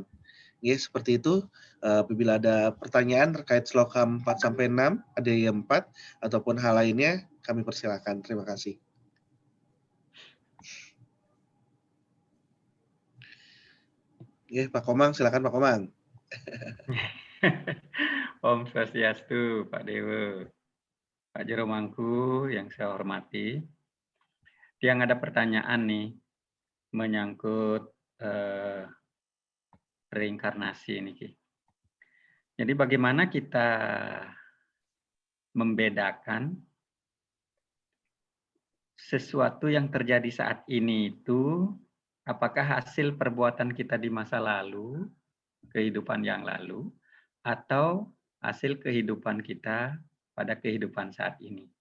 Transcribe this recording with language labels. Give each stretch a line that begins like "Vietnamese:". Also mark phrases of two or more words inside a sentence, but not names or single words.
Indonesian: Ya, seperti itu. Apabila ada pertanyaan terkait sloka 4-6, KDIA 4, ataupun hal lainnya, kami persilakan. Terima kasih. Ya, Pak Komang, silakan Pak Komang.
Balinese: Om Swastiastu,
Indonesian: Pak Dewa. Pak Jero Mangku yang saya hormati. Yang ada pertanyaan nih menyangkut reinkarnasi ini. Jadi bagaimana kita membedakan sesuatu yang terjadi saat ini itu apakah hasil perbuatan kita di masa lalu, kehidupan yang lalu, atau hasil kehidupan kita pada kehidupan saat ini.